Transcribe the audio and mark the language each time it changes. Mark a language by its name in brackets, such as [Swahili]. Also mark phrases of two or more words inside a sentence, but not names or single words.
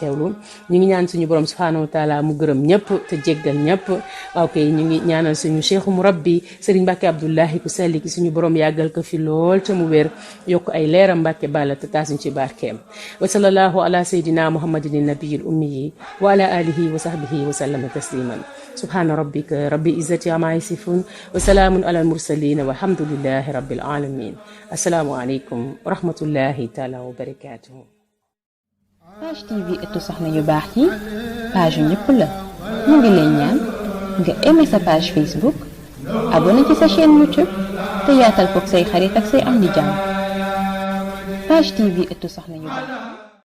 [Wolof] teewlu ñu ngi ñaan suñu borom [Arabic] سبحانه وتعالى [Wolof] mu gërëm ñëpp te jéggal ñëpp ok ñu ngi ñaanal suñu cheikhu murabbi Serigne Mbacke Abdoulahi ku selli ki suñu borom yàggal ko fi lool te mu wér yokk ay leeram Mbacke balla te taasuñ ci barkeem [Arabic] وصلى الله على سيدنا محمد النبي الأمي وعلى آله وصحبه وسلم تسليما سبحان ربك رب العزة عما يصفون وسلام على المرسلين والحمد لله رب العالمين السلام عليكم ورحمة الله تعالى وبركاته [Wolof] Page TV ëttu soxna yu baax yi page yu ñëpp la ñu ngi lay ñaan nga aimé sa page Facebook abonné ci sa chaîne YouTube te yaatal koog say xarit ak say am di jàmm Page TV ëttu soxna yu baax